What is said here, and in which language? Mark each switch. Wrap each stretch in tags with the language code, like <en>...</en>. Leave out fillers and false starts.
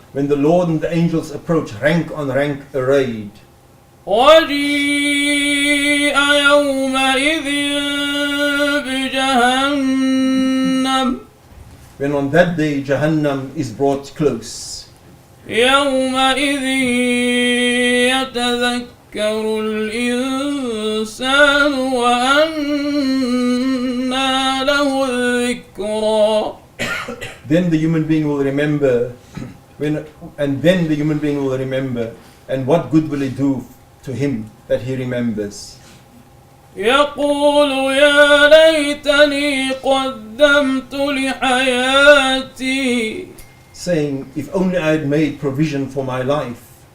<en>When the Lord and the angels approach rank on rank arrayed.</en> <ar>وجيء يومئذ بجهنم</ar> <en>When on that day Jahannam is brought close.</en> <ar>يومئذ يتذكر الإنسان وأنى له الذكرى</ar> <en>Then the human being will remember, then the human being will remember, and what good will it do to him that he remembers?</en> <ar>يقول يا ليتني قدمت لحياتي</ar> <en>Saying, if only I had made provision for my life.</en>